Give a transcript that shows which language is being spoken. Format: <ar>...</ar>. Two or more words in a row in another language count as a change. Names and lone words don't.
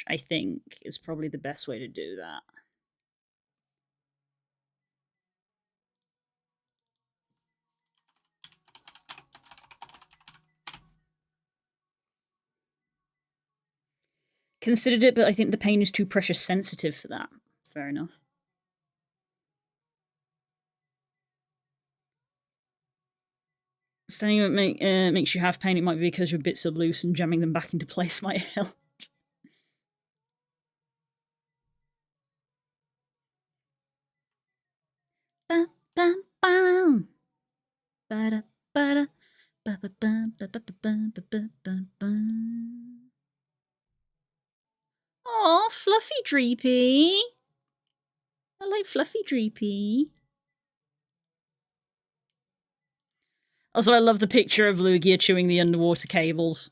<en>I think is probably the best way to do that. Considered it, but I think the paint is too pressure sensitive for that. Fair enough. Standing up makes you have pain. It might be because your bits are loose and jamming them back into place might help. Bam, bam, bam. Ba-da, ba-da, ba-ba-bum, ba-ba-ba-bum, ba-ba-bum. Aw, Fluffy Dreepy. I like Fluffy Dreepy. Also, I love the picture of Lugia chewing the underwater cables.</en>